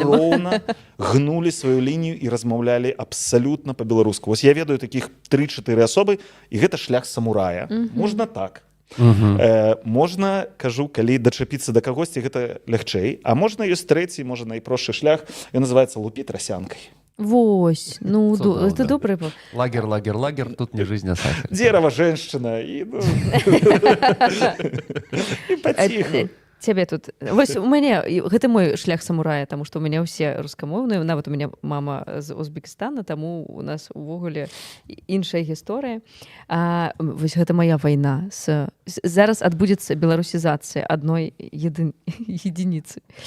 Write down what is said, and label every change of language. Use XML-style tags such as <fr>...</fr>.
<be>Яны ўсё роўна гнулі сваю лінію і размаўлялі абсалютна па-беларуску. Вось я ведаю такіх 3-4 асобы, і гэта шлях самурая. Можна так. Можна, кажу, калі дачапіцца да кагосьці, гэта лягчэй, а можна ёсць трэці, можа найпростшы шлях, ён называецца лупіць расянкай.</be> <ru>Вось, ну, это добрый. Лагер, тут не жизнь, а сахар. Дерево, женщина,</ru> <be>і паціху. Цябе тут, вось у мяне, гэта мой шлях самурая, таму што у мяне ўсе рускамоўныя, нават у мяне мама з Узбекістана, таму у нас увогуле іншая гісторыя. Вось гэта моя вайна. Зараз адбудзецца беларусізацыя адной единіцы.</be>